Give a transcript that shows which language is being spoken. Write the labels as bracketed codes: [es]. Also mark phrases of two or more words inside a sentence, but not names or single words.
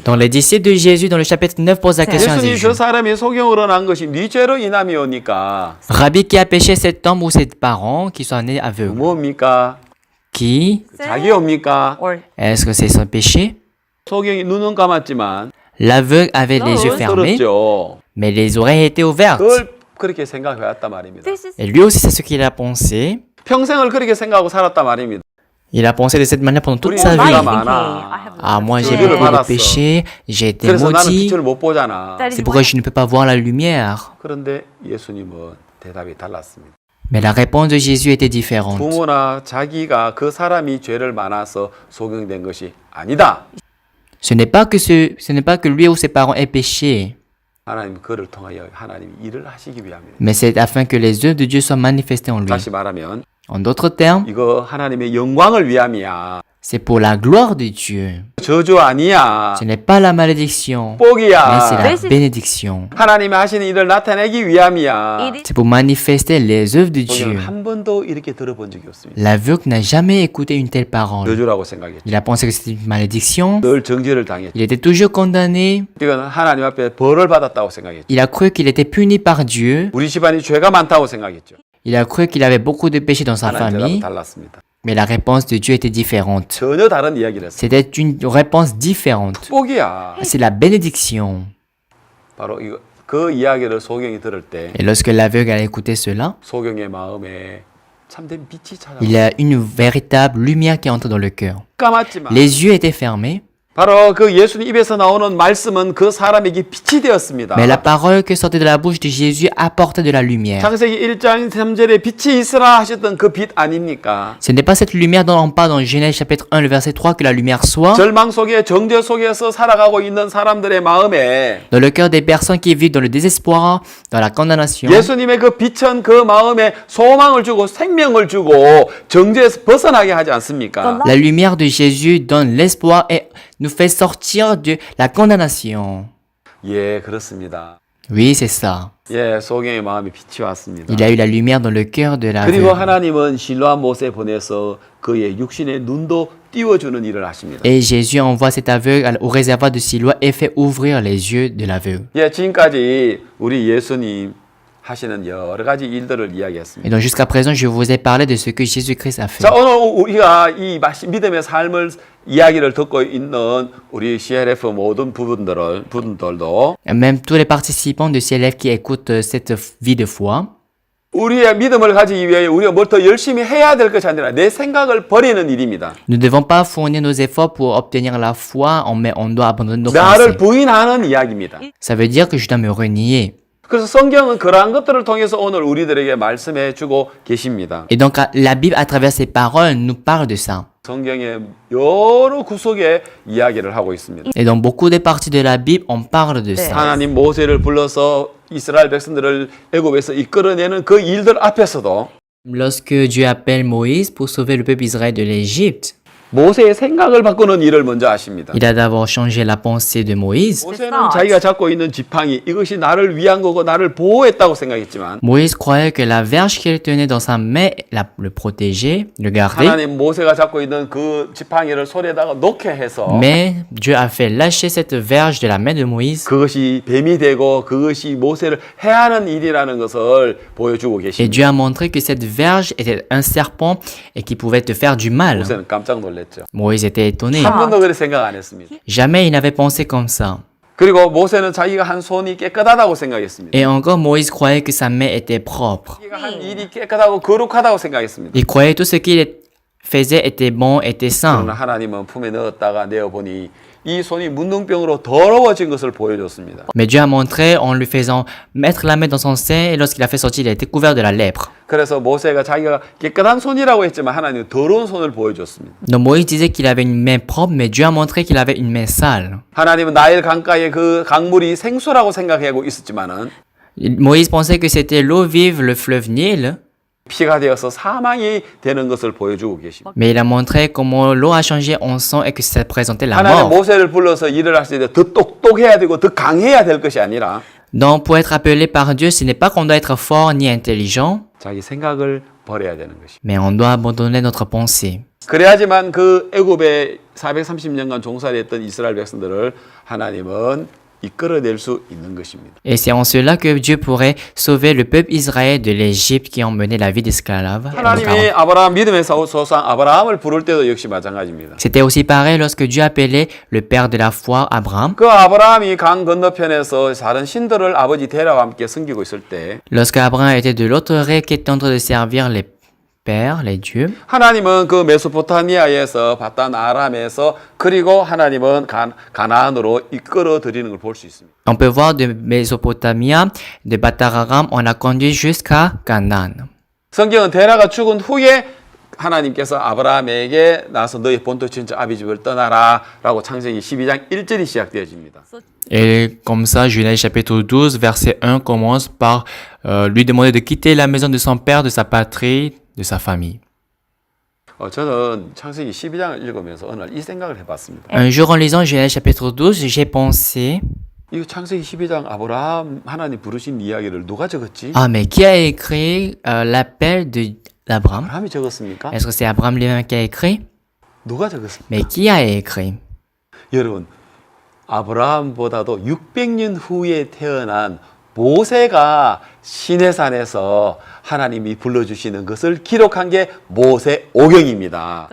[fr] Donc les disciples de Jésus dans le chapitre 9 posent la question à [ko] 예수님 [fr] Jésus. [ko] 저 사람이 소경으로 난 것이 네 죄로 인함이오니까 [fr] Rabbi, qui a péché cet homme ou ses parents qui sont nés aveugles? [ko] 뭡니까? [fr] Qui? [ko] 자기옵니까? [fr] Or Est-ce que c'est son péché? [ko] 소경이 눈은 감았지만 [fr] L'aveugle avait les yeux fermés, [ko] 들었죠. [fr] mais les oreilles étaient ouvertes. [ko] 그걸 그렇게 생각해왔단 말입니다. [en] this is [fr] Et lui aussi, c'est ce qu'il a pensé. [ko] 평생을 그렇게 생각하고 살았단 말입니다. [fr] Il a pensé de cette manière pendant toute [ko] 우리 [fr] sa [ko] 죄가 [fr] vie. [ko] 많아. [fr] Ah, moi j'ai [ko] 죄를 [fr] beaucoup de [ko] 받았어. [fr] péchés, j'ai été [ko] 그래서 나는 [fr] maudit, [ko] 빛을 못 보잖아. [en] That is [fr] c'est pourquoi [en] why [fr] je ne peux pas voir la lumière. [ko] 그런데 예수님은 대답이 달랐습니다. [fr] Mais la réponse de Jésus était différente. [ko] 부모나 자기가 그 사람이 죄를 많아서 소경된 것이 아니다. [fr] Ce n'est pas que lui ou ses parents aient péché, [ko] 하나님 그를 통하여 하나님 일을 하시기 위함이다. [fr] mais c'est afin que les œuvres de Dieu soient manifestées en lui. [ko] 다시 말하면 [fr] En d'autres termes, [ko] 이거 하나님의 영광을 위함이야. [fr] c'est pour la gloire de Dieu. [ko] 저주 아니야. [fr] Ce n'est pas la malédiction, mais c'est [ko] 복이야. [fr] la bénédiction. [ko] 하나님이 하시는 일을 나타내기 위함이야. [en] it is [fr] C'est pour manifester les œuvres de Dieu. [ko] 소경은 한 번도 이렇게 들어본 적이 없습니다. [fr] L'aveugle n'a jamais écouté une telle parole. [ko] 저주라고 생각했죠. [fr] Il a pensé que c'était une malédiction. [ko] 늘 정죄를 당했죠. [fr] Il était toujours condamné. [ko] 이건 하나님 앞에 벌을 받았다고 생각했죠. [fr] Il a cru qu'il était puni par Dieu. [ko] 우리 집안이 죄가 많다고 생각했죠. [fr] Il a cru qu'il avait beaucoup de péchés dans sa [ko] 하나님 [fr] famille. [ko] 대답은 달랐습니다. [fr] Mais la réponse de Dieu était différente. [ko] 전혀 다른 이야기를 했어요. [fr] C'était une réponse différente. [ko] 복이야. [fr] C'est la bénédiction. [ko] 바로 이거 그 이야기를 소경이 들을 때 [fr] Et lorsque l'aveugle a écouté cela, [ko] 소경의 마음에 참된 빛이 [fr] il y [ko] 찾아와. [fr] a une véritable lumière qui entre dans le cœur. [ko] 까맣지만 [fr] Les yeux étaient fermés, [ko] 바로 그 예수님 입에서 나오는 말씀은 그 사람에게 빛이 되었습니다. [fr] mais la parole que sortait de la bouche de Jésus apportait de la lumière. [ko] 창세기 1장 3절에 빛이 있으라 하셨던 그 빛 아닙니까? [fr] Ce n'est pas cette lumière dont on parle dans Genèse chapitre 1, le verset 3, que la lumière soit [ko] 절망 속에 정죄 속에서 살아가고 있는 사람들의 마음에 [fr] dans le cœur des personnes qui vivent dans le désespoir, dans la condamnation. [ko] 예수님의 그 빛은 그 마음에 소망을 주고 생명을 주고 정죄에서 벗어나게 하지 않습니까? [fr] La lumière de Jésus donne l'espoir et nous fait sortir de la condamnation. [ko] 예, 그렇습니다. [fr] Oui, c'est ça. [ko] 예, 소경의 마음에 빛이 왔습니다. [fr] Il a eu la lumière dans le cœur de [ko] 그리고 [fr] l'aveugle. [ko] 하나님은 실로암 못에 보내서 그의 육신의 눈도 띄워주는 일을 하십니다. [fr] Et Jésus envoie cet aveugle au réservoir de Siloa et fait ouvrir les yeux de l'aveugle. [ko] 예, 지금까지 우리 예수님 하시는 여러 가지 일들을 [fr] Et [ko] 이야기했습니다. [fr] donc jusqu'à présent, je vous ai parlé de ce que Jésus-Christ a fait. [ko] 자, 오늘 우리가 이 믿음의 삶을 이야기를 듣고 있는 우리 CLF 모든 부분들도 [fr] Même tous les participants de CLF qui écoutent cette vie de foi, [ko] 우리의 믿음을 가지기 위해 우리가 뭘 더 열심히 해야 될 것이 아니라 내 생각을 버리는 일입니다. [fr] nous ne devons pas fournir nos efforts pour obtenir la foi, mais on doit abandonner nos [ko] 나를 [fr] pensées. [ko] 부인하는 이야기입니다. [fr] Ça veut dire que je dois me renier. [ko] 그래서 성경은 그러한 것들을 통해서 오늘 우리들에게 말씀해 주고 계십니다. [fr] Et donc la Bible, à travers ses paroles, nous parle de ça. [ko] 성경의 여러 구석에 이야기를 하고 있습니다. [fr] Et dans beaucoup de parties de la Bible, on parle de ça. [ko] 하나님 모세를 불러서 이스라엘 백성들을 애굽에서 이끌어내는 그 일들 앞에서도 [fr] Lorsque Dieu appelle Moïse pour sauver le peuple d'Israël de l'Égypte, [ko] 모세의 생각을 바꾸는 일을 먼저 하십니다. [fr] il a d'abord changé la pensée de Moïse. [ko] 모세는 자기가 잡고 있는 지팡이 이것이 나를 위한 거고 나를 보호했다고 생각했지만 [fr] Moïse croyait que la verge qu'il tenait dans sa main le protégeait, le gardait. [ko] 하나님 모세가 잡고 있는 그 지팡이를 손에다가 놓게 해서 [fr] Mais Dieu a fait lâcher cette verge de la main de Moïse. [ko] 그것이 뱀이 되고 그것이 모세를 해하는 일이라는 것을 보여주고 [fr] Et [ko] 계십니다. [fr] Dieu a montré que cette verge était un serpent et qui pouvait te faire du mal. [ko] 모세는 깜짝 놀랐죠. [fr] Moïse était étonné. [ko] 한 번도 그렇게 생각 안 했습니다. [fr] Jamais il n'avait pensé comme ça. [ko] 그리고 모세는 자기가 한 손이 깨끗하다고 생각했습니다. [fr] Et encore, Moïse croyait que sa main était propre. [ko] 자기가 한 일이 깨끗하고 거룩하다고 생각했습니다. [fr] Il croyait tout ce qu'il faisait était bon, était saint. [ko] 그러나 하나님은 품에 넣었다가 내어보니 이 손이 문둥병으로 더러워진 것을 보여줬습니다. [fr] Mais Dieu a montré en lui faisant mettre la main dans son sein et lorsqu'il a fait sortir, il a été couvert de la lèpre. [ko] 그래서 모세가 자기가 깨끗한 손이라고 했지만 하나님은 더러운 손을 보여줬습니다. [fr] Donc Moïse disait qu'il avait une main propre, mais Dieu a montré qu'il avait une main sale. [ko] 하나님은 나일 강가의 그 강물이 생수라고 생각하고 있었지만은 [fr] Moïse pensait que c'était l'eau vive, le fleuve Nil, [ko] 피가 되어서 사망이 되는 것을 보여주고 계십니다. [fr] mais il a montré comment l'eau a changé en sang et que ça présentait la [ko] 하나님 [fr] mort. [ko] 모세를 불러서 일을 하실 때 더 똑똑해야 되고 더 강해야 될 것이 아니라 [fr] Donc pour être appelé par Dieu, ce n'est pas qu'on doit être fort ni intelligent, [ko] 자기 생각을 버려야 되는 것입니다. [fr] mais on doit abandonner notre pensée. [ko] 그래야지만 그 애굽에 430년간 종살이했던 이스라엘 백성들을 하나님은 이끌어낼 수 있는 것입니다. [fr] Et c'est en cela que Dieu pourrait sauver le peuple Israël de l'Égypte qui ont mené la vie d'esclave. [ko] 하나님이 아브라함 믿음의 조상 아브라함을 부를 때도 역시 마찬가지입니다. [fr] C'était aussi pareil lorsque Dieu appelait le père de la foi, Abraham. [ko] 그 아브라함이 강 건너편에서 다른 신들을 아버지 데라와 함께 섬기고 있을 때 [fr] Lorsque Abraham était de l'autre rive qui était en train de servir les pères, les dieux, [ko] 하나님은 그 메소포타미아에서 바단 아람에서 그리고 하나님은 가나안으로 이끌어 드리는 걸 볼 수 있습니다. [fr] on peut voir de Mésopotamie, de Batararam, on a conduit jusqu'à Canaan. [ko] 성경은 데라가 죽은 후에 하나님께서 아브라함에게 나서 너희 본토 친척 아비집을 떠나라 라고 창세기 12장 1절이 시작되어집니다. [fr] Et comme ça, Genèse chapitre 12, verset 1 commence par lui demander de quitter la maison de son père, de sa patrie, de sa famille. [ko] 저는 창세기 12장을 읽으면서 어느 날 이 생각을 해봤습니다. [fr] Un jour, en lisant Genèse chapitre 12, j'ai pensé, [ko] 이 창세기 12장 아브라함 하나님 부르신 이야기를 누가 적었지? [fr] ah, mais qui a écrit l'appel d'Abraham? [ko] 아브라함이 적었습니까? [fr] Est-ce que c'est Abraham lui-même qui a écrit? [ko] 누가 적었습니까? [fr] Mais qui a écrit? [ko] 여러분, 아브라함보다도 600년 후에 태어난 모세가 시내산에서 하나님이 불러주시는 것을 기록한 게 모세오경입니다.